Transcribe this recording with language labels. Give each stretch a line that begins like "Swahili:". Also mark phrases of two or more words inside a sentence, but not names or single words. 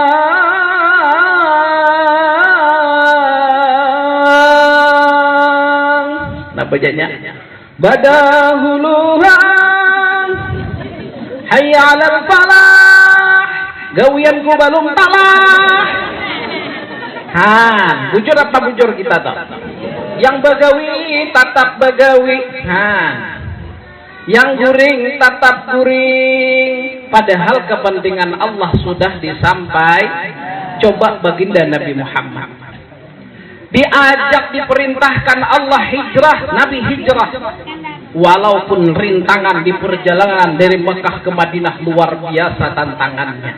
Banjar: Bacanya badahuluhan
Arabic: hayya 'alal falah
Banjar: gawianku belum talah. Bujur apa bujur kita toh? Yang bagawi tatap bagawi. Yang guring tatap guring.
Indonesian: Padahal kepentingan Allah sudah disampaikan. Coba baginda Nabi Muhammad diajak, diperintahkan Allah hijrah, Nabi hijrah. Walaupun rintangan di perjalanan dari Mekah ke Madinah luar biasa tantangannya.